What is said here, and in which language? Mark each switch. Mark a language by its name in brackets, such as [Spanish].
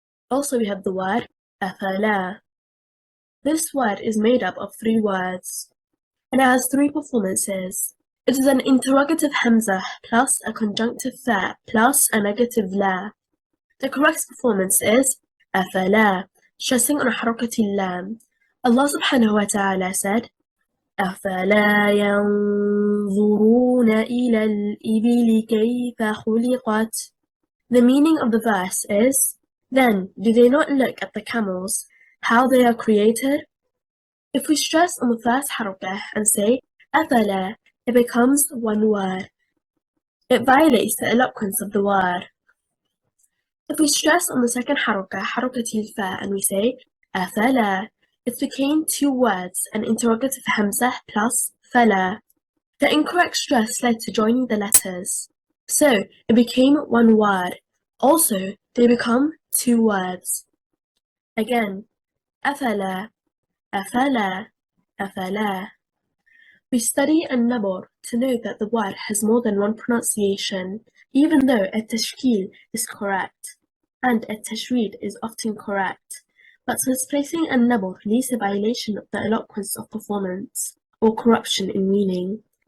[English] Also we have the word أفلا. This word is made up of three words, and it has three performances. It is an interrogative hamza plus a conjunctive fa plus a negative la. The correct performance is أفلا, stressing on حركة اللام. Allah subhanahu wa ta'ala said, [Arabic] أفلا ينظرون إلى الإبل كيف خلقت. [English] The meaning of the verse is, then do they not look at the camels, how they are created? If we stress on the first حركة and say أفلا, it becomes one word. It violates the eloquence of the word. If we stress on the second حركة, حركة الفاء, and we say أفلا, it became two words, an interrogative hamza plus فلا. The incorrect stress led to joining the letters, so it became one word. Also, they become two words. [Arabic] Again, أفلا, أفلا, أفلا. [English] We study النبر to know that the word has more than one pronunciation, even though التشكيل is correct, and التشريد is often correct. But misplacing النبر leads to violation of the eloquence of performance, or corruption in meaning.